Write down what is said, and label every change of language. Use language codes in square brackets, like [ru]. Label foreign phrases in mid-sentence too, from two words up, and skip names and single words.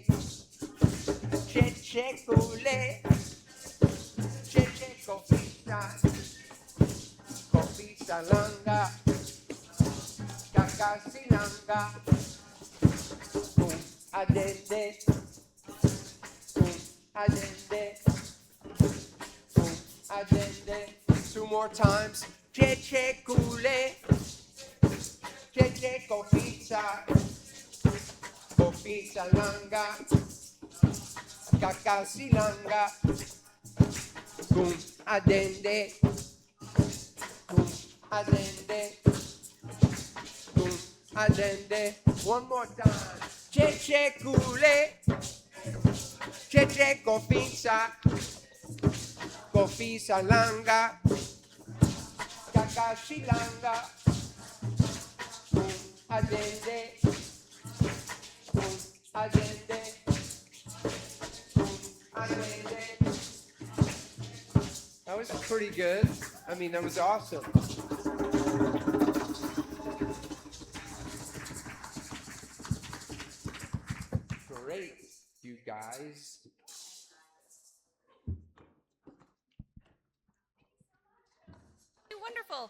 [ak] Che Che Kule, Che Che Kofisa, Kofisa Langa, Kakasi Langa, Kum Adende, Kum Adende, Kum Adende. [en] 2 more times. [ak] Che Che Kule, Che Che Kofisa, Kofisa Langa, Kakasilanga, Kum Adende, Kum Adende, Kum Allende. [en] One more time. [ak] Cheche Kule. Cheche Kofisa. Kofisa Langa. Kakashilanga. Allende. Allende. Allende. [en] That was pretty good. I mean, that was awesome. Great, you guys. Wonderful.